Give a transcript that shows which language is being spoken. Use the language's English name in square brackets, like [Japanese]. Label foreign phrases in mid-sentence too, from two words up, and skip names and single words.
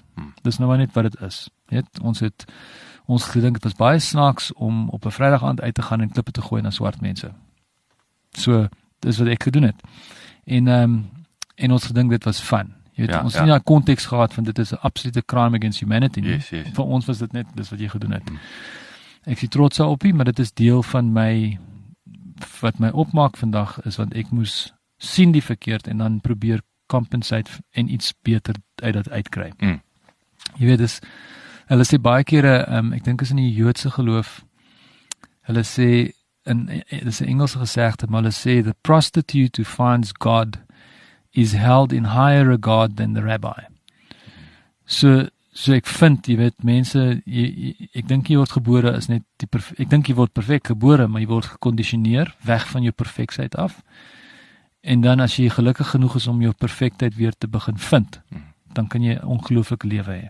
[Afrikaans] Dis nou maar net wat dit is. Weet, ons gedink dit was baie snaaks om op 'n Vrydag aand uit te gaan en klippe te gooi na swart mense. So, dis wat ek gedoen het. En ons gedink dit was fun. Jy weet, ons het nie 'n konteks gehad van dit is 'n [English] absolute crime against humanity [Afrikaans] nie. Yes. Vir ons was dit net dis wat jy gedoen het. Ek is trots daarop, maar dit is deel van wat my opmaak vandag is, want ek moes sien die verkeerd en dan probeer compensate en iets beter uit dat uitkry. Jy weet, Hulle sê baie kere, ek dink is in die Joodse geloof, hulle sê, dit is 'n Engelse gesegde, maar hulle sê, [English] the prostitute who finds God is held in higher regard than the rabbi. [Afrikaans] So ek vind, jy weet, mense, ek dink jy word gebore is net, ek dink jy word perfek gebore, maar jy word gekondisioneer, weg van jou perfeksheid af, en dan as jy gelukkig genoeg is om jou perfektheid weer te begin vind, dan kan jy 'n ongelooflike lewe hê.